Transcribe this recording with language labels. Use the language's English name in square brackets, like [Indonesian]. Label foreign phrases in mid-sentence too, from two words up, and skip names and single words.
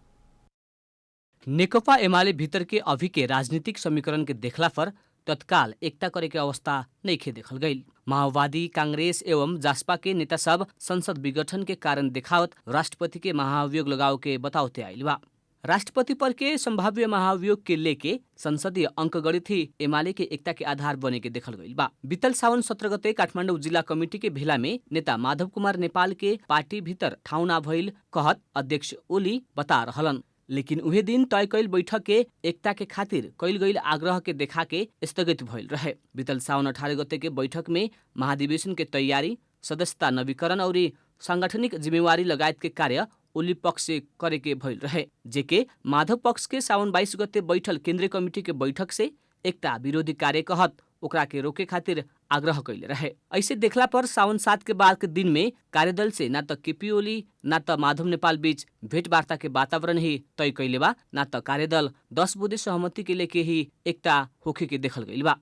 [Bhojpuri] नेकपा एमाले भीतर के अभी के राजनीतिक समीकरण के देखला पर तत्काल एकता करे के अवस्था नइखे देखल गइल। माओवादी, कांग्रेस एवं जासपा के नेता सब संसद विघटन के कारण देखावत राष्ट्रपति के महाभियोग लगाव के बतावते आइल बा। राष्ट्रपति पर के संभाव्य महाभियोग के लेके संसदीय अंकगणित ही एमाले के एकता के आधार बने के देखल गइल बा। बीतल सावन 17 गते काठमाडौँ जिल्ला कमिटी के भेला में नेता माधव कुमार नेपाल के पार्टी भीतर ठाउँ ना भइल कहत अध्यक्ष ओली बता रहलन। लेकिन उहे दिन तय कैल बैठक के एकता के खातिर कैल गईल आग्रह के देखा के स्थगित भइल रहे। बीतल सावन 18 गते के बैठक में महाधिवेशन के तैयारी, सदस्यता नवीकरण और सांगठनिक जिम्मेवारी लगायत के कार्य ओली पक्ष से करे के भइल रहे। जेके माधव पक्ष के सावन 22 गते बैठल केंद्रीय कमिटी के बैठक से एकता विरोधी कार्य कहत ओकरा के रोके खातिर आग्रह कैले रहे। ऐसे देखला पर सावन 7 के बाद के दिन में कार्यदल से न त केपी ओली न त माधव नेपाल बीच भेंटवार्ता के वातावरण ही तय कैले बा, न त कार्यदल 10 बुधे सहमति के लेके ही एकता होखे के देखल गइल बा।